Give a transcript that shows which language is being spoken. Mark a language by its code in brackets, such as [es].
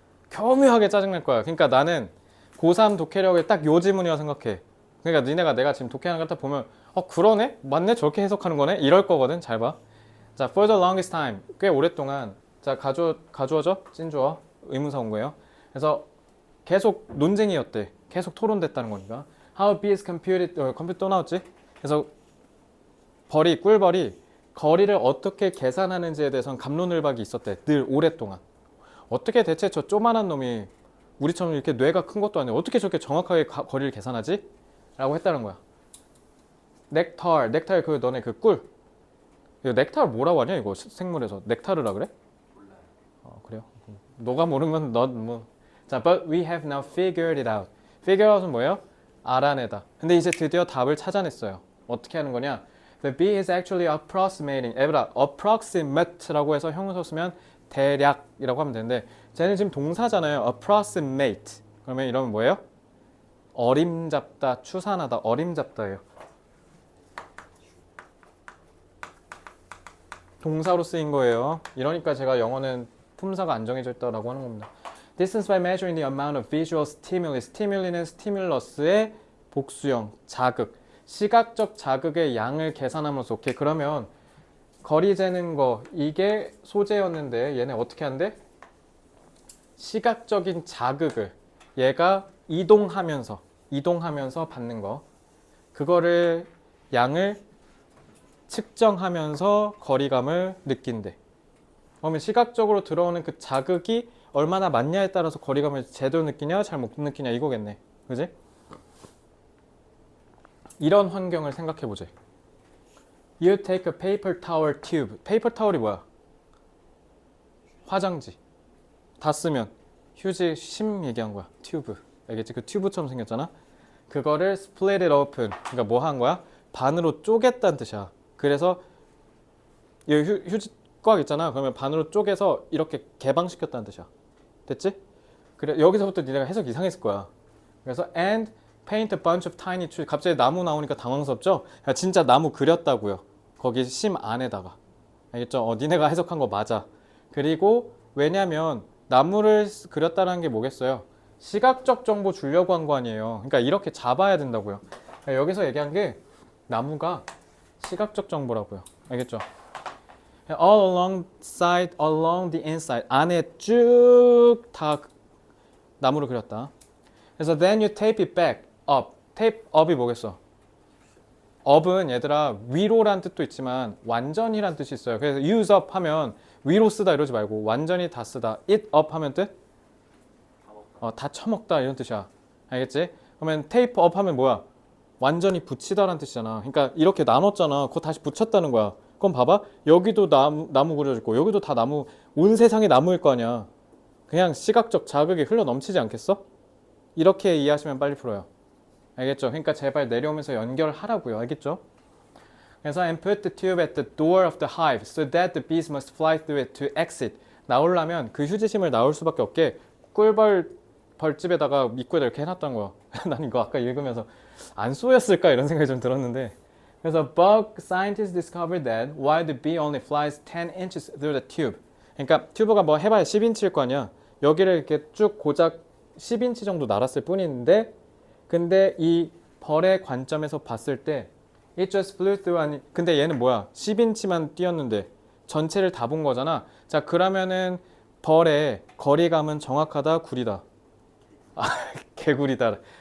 [ko] 교묘하게 짜증날 거야. 그러니까 나는 고3 독해력을 딱 요 지문이라 생각해. 그러니까 니네가 내가 지금 독해하는 거 딱 보면 그러네? 맞네? 저렇게 해석하는 거네? 이럴 거거든. 잘 봐. 자, [en] for the longest time. [ko] 꽤 오랫동안. 자, 가주어죠? 찐주어. 의문사 온 거예요. 그래서 계속 논쟁이었대. 계속 토론됐다는 거니까. [en] How B is computed, [ko] 컴퓨터 또 나왔지? 그래서 꿀벌이 거리를 어떻게 계산하는지에 대해서는 갑론을박이 있었대. 늘 오랫동안. 어떻게 대체 저 조만한 놈이 우리처럼 이렇게 뇌가 큰 것도 아니고 어떻게 저렇게 정확하게 거리를 계산하지? 라고 했다는 거야. 넥타르 그 너네 그 꿀. 이거 넥타르 뭐라고 하냐 이거 생물에서. 넥타르라 그래? 몰라요. 그래요? 너가 모르면 넌 뭐. [en] 자, but we have now figured it out. [ko] figure out은 뭐예요? 알아내다. 근데 이제 드디어 답을 찾아냈어요. 어떻게 하는 거냐? [en] The B is actually approximating. [ko] 얘들아, approximate라고 해서 형용사 쓰면 대략이라고 하면 되는데 쟤는 지금 동사잖아요. approximate. 그러면 이러면 뭐예요? 어림잡다, 추산하다, 어림잡다예요. 동사로 쓰인 거예요. 이러니까 제가 영어는 품사가 안 정해져 있다라고 하는 겁니다. [en] Distance by measuring the amount of visual stimuli. [ko] 스티뮬리는 스티뮬러스의 복수형, 자극. 시각적 자극의 양을 계산하면서 오케이. 그러면 거리 재는 거 이게 소재였는데 얘네 어떻게 한대? 시각적인 자극을 얘가 이동하면서 받는 거. 그거를 양을 측정하면서 거리감을 느낀대. 그러면 시각적으로 들어오는 그 자극이 얼마나 많냐에 따라서 거리감을 제대로 느끼냐 잘 못 느끼냐 이거겠네. 그지? 이런 환경을 생각해 보지. [en] You take a paper towel tube. [ko] 페이퍼 타월이 뭐야? 화장지. 다 쓰면 휴지 심 얘기한 거야. 튜브. 알겠지? 그 튜브처럼 생겼잖아. 그거를 [en] split it open. [ko] 그러니까 뭐 한 거야? 반으로 쪼갰다는 뜻이야. 그래서 이 휴지 꽉 있잖아. 그러면 반으로 쪼개서 이렇게 개방시켰다는 뜻이야. 됐지? 그래 여기서부터 니네가 해석 이상했을 거야. 그래서 [en] and paint a bunch of tiny trees. [ko] 갑자기 나무 나오니까 당황스럽죠? 진짜 나무 그렸다고요. 거기 심 안에다가. 알겠죠? 니네가 해석한 거 맞아. 그리고 왜냐면 나무를 그렸다는 게 뭐겠어요? 시각적 정보 주려고 한 거 아니에요. 그러니까 이렇게 잡아야 된다고요. 여기서 얘기한 게 나무가 시각적 정보라고요. 알겠죠? [en] All along the inside. [ko] 안에 쭉 다 나무를 그렸다. 그래서 [en] then you tape it back up. [ko] tape up이 뭐겠어? up은 얘들아 위로란 뜻도 있지만 완전히란 뜻이 있어요. 그래서 use up 하면 위로 쓰다 이러지 말고 완전히 다 쓰다. it up 하면 뜻? 다 처먹다 이런 뜻이야. 알겠지? 그러면 tape up 하면 뭐야? 완전히 붙이다라는 뜻이잖아. 그러니까 이렇게 나눴잖아. 그거 다시 붙였다는 거야. 그럼 봐봐. 여기도 나무 그려졌고 여기도 다 나무. 온 세상이 나무일 거 아니야. 그냥 시각적 자극이 흘러 넘치지 않겠어? 이렇게 이해하시면 빨리 풀어요. 알겠죠? 그러니까 제발 내려오면서 연결하라고요. 알겠죠? 그래서 [en] and put the tube at the door of the hive so that the bees must fly through it to exit. [ko] 나오려면 그 휴지심을 나올 수밖에 없게 꿀벌 벌집에다가 입구에다 이렇게 해놨던 거야. 난 이거 아까 읽으면서 안 쏘였을까 이런 생각이 좀 들었는데 그래서 [en] bug scientists discovered that while the bee only flies 10 inches through the tube. [ko] 그러니까 튜브가 뭐 해봐야 10인치일 거 아니야. 여기를 이렇게 쭉 고작 10인치 정도 날았을 뿐인데 근데 이 벌의 관점에서 봤을 때 [en] it just flew through [ko] 아니 근데 얘는 뭐야 10인치만 뛰었는데 전체를 다 본 거잖아. 자 그러면은 벌의 거리감은 정확하다 구리다. 개구리다.